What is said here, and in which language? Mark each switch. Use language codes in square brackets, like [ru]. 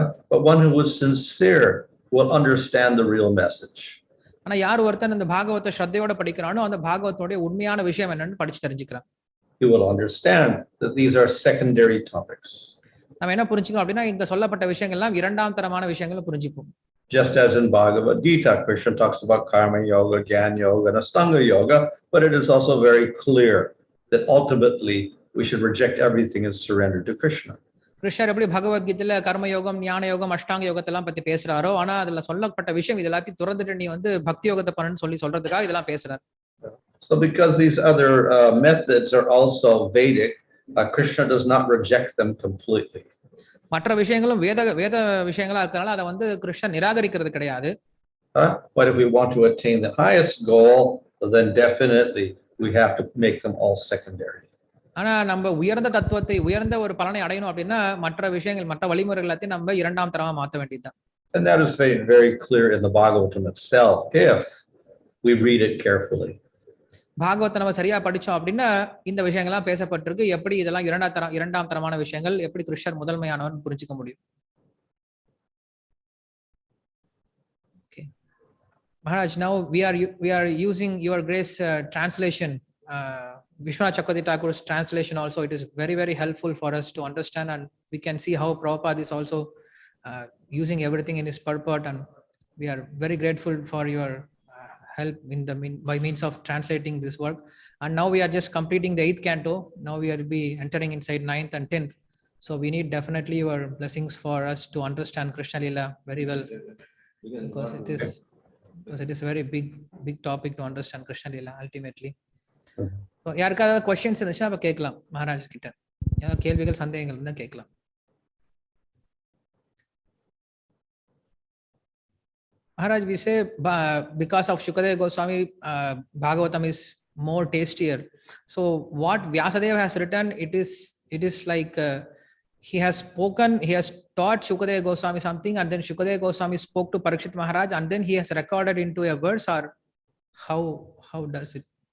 [en] But one who is sincere will understand the real message. [ta] ஆனா யார் ஒருத்தன் இந்த பாகவத்தை ஸ்ரத்தையோட படிக்கிறானோ அந்த பாகவத்தோட உண்மையான விஷயம் என்னன்னு படிச்சு தெரிஞ்சுக்கிறான். [en] He will understand that these are secondary topics. [ta] நம்ம என்ன புரிஞ்சுக்கணும் அப்படின்னா இங்க சொல்லப்பட்ட விஷயங்கள் எல்லாம் இரண்டாம் தரமான விஷயங்களை புரிஞ்சுப்போம். [en] Just as in Bhagavad Gita, Krishna talks about karma yoga, jnana yoga, and astanga yoga, but it is also very clear that ultimately we should reject everything and surrender to Krishna. [ta] கிருஷ்ணர் எப்படி பகவத்கீதையில கர்ம யோகம், ஞான யோகம், அஷ்டாங்க யோகத்தெல்லாம் பத்தி பேசுறாரோ, ஆனா அதுல சொல்லப்பட்ட விஷயம் இது எல்லாத்தையும் துறந்துட்டு நீ வந்து பக்தி யோகத்தை பண்ணுன்னு சொல்லி சொல்றதுக்காக இதெல்லாம் பேசுறாரு. [en] So because these other methods are also Vedic, Krishna does not reject them completely. [ta] மற்ற விஷயங்களும் வேத விஷயங்களா இருக்கறனால அதை வந்து கிருஷ்ணர் நிராகரிக்கிறது கிடையாது. [en] But if we want to attain the highest goal, then definitely we have to make them all secondary. [ta] ஆனா நம்ம உயர்ந்த தத்துவத்தை, உயர்ந்த ஒரு பலனை அடையணும் அப்படின்னா மற்ற விஷயங்கள், மற்ற வழிமுறைகள் எல்லாத்தையும் நம்ம இரண்டாம் தரமா மாற்ற வேண்டியதுதான். [en] And that is very, very clear in the Bhagavatam itself if we read it carefully. [ta] பாகவத்தை நம்ம சரியா படிச்சோம் அப்படின்னா இந்த விஷயங்கள்லாம் பேசப்பட்டிருக்கு. எப்படி இதெல்லாம் இரண்டாம் தரமான விஷயங்கள், எப்படி கிருஷ்ணர் முதன்மையானவன் புரிஞ்சுக்க முடியும். [en] Okay. Maharaj, now we are using your grace translation. Vishwanath Chakravarti Thakur's translation also, it is very, very helpful for us to understand, and we can see how Prabhupada is also using everything in his purport, and we are very grateful for your help by means of translating this work. And now we are just completing the 8th canto. Now we will be entering inside 9th and 10th. So we need definitely your blessings for us to understand Krishna Lila very well, because it is a very big topic to understand Krishna Lila ultimately. [ta] So யாருக்காவது questions இருந்துச்சுன்னா அப்ப கேட்கலாம் மகாராஜ் கிட்ட. ஏதாவது கேள்விகள் சந்தேகங்கள் இருந்தா கேட்கலாம். [en] Maharaj, we say because of Shukadeva Goswami, Bhagavatam is more tastier. So what Vyasadeva has written, it is like he has taught Shukadeva Goswami something, and then Shukadeva Goswami spoke to Parikshit Maharaj, and then he has recorded into a verse, or how does it?